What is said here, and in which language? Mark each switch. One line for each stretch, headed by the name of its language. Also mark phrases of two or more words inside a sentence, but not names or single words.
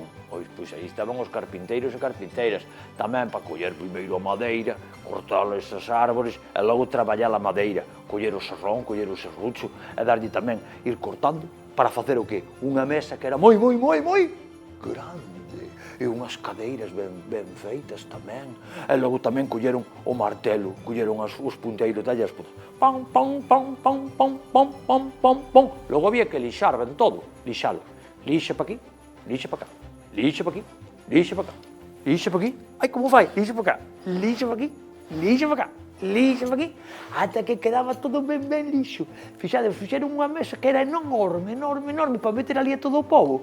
Galician: Pois aí estaban os carpinteiros e carpinteiras, tamén para coller primeiro a madeira, cortar esas árbores e logo traballar a madeira, coller o serrón, coller o serrucho e darlle tamén, ir cortando para facer o qué? Unha mesa que era moi grande e unhas cadeiras ben feitas tamén. E logo tamén colleron o martelo, colleron os punteiros dallas, pam, pam, pam, pam, pam, pam, pam, pam, pam. Logo había que lixar ben todo, lixalo. Lixa para aquí, lixa para cá. Lixa para aquí, lixa para cá, lixa para aquí. Ai, como vai? Lixa para cá, lixa para aquí, lixa para cá, lixa para aquí, ata que quedaba todo ben lixo. Fixades, fixeron unha mesa que era enorme, para meter ali a todo o povo.